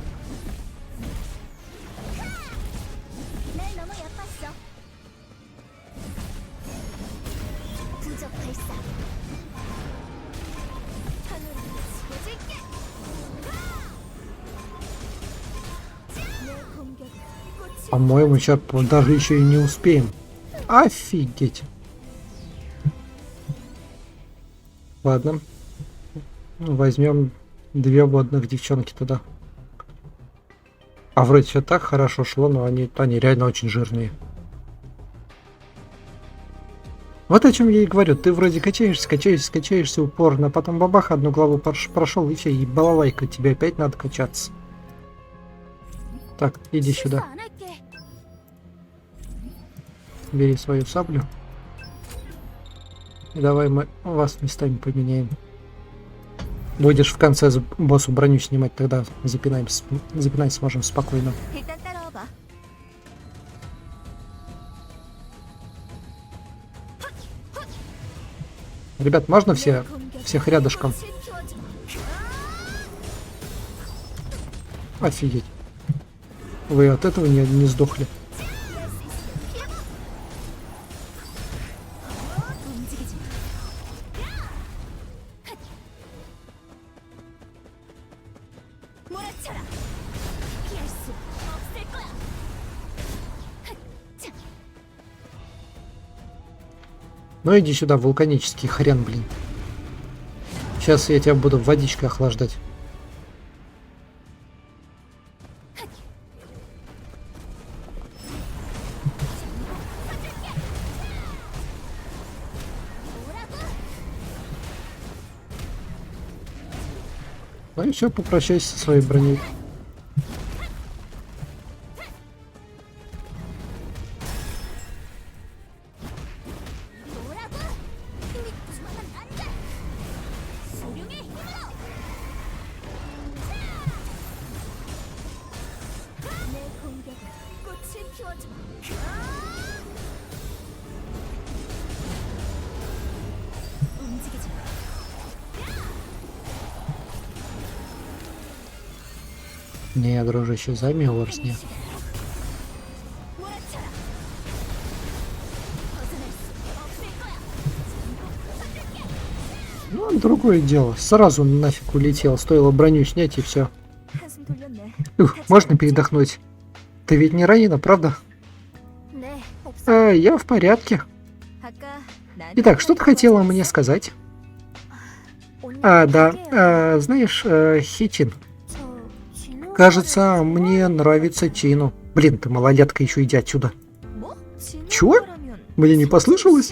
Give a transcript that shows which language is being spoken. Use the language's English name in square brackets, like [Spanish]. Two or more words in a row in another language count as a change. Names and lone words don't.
[Korean] 날 너무 얕봤어. 부적 발사. 하늘을 지켜줄게. 내 공격으로 꽃을 [Russian] По-моему, сейчас даже еще и не успеем. Офигеть. Ладно. Возьмем 2 водных девчонки туда. А вроде все так хорошо шло, но они реально очень жирные. Вот о чем я и говорю. Ты вроде качаешься упорно, потом бабах, одну главу прошел, и все, и балалайка, тебе опять надо качаться. Так, иди [Korean] 실수 [Russian] сюда. [Korean] 안 할게. [Russian] Бери свою саблю. И давай мы вас местами поменяем. Будешь в конце боссу броню снимать, тогда запинать сможем спокойно. [Korean] 일단 따라와봐. [Russian] Ребят, можно [Korean] 내 [Russian] всех [Korean] 공격으로 [Russian] рядышком? [Korean] 꽃을 피워주마. [Russian] Офигеть. Вы от этого не сдохли. [Korean] 피할 수 있으면 피해봐. 움직이지 마. 몰아쳐라. 피할 수 없을 거야. 자, [Russian] Ну иди сюда, вулканический хрен, блин. Сейчас я тебя буду водичкой охлаждать. Ну и все, попрощайся со своей броней. [Korean] 뭐라고? 힘이 부족하면 안 돼. 소룡의 힘으로. 내 공격으로 꽃을 피워주마. 움직이지 마. [Russian] Не, дружище, займи ворсня. [Korean] 몰아쳐라. 벗어날 수 없을 거야. [Russian] Ну, другое дело. Сразу нафиг улетел. Стоило броню снять и все. [Korean] 한숨 돌렸네. [Russian] Можно передохнуть? Ты ведь не ранена, правда? [Korean] 네, 없어. [Russian] Я в порядке. [Korean] 아까 [Russian] Итак, что ты хотела мне сказать? Да, знаешь, Хичин, кажется, мне нравится Чину. Блин, ты малолетка, еще иди отсюда. Чего? Мне не послышалось?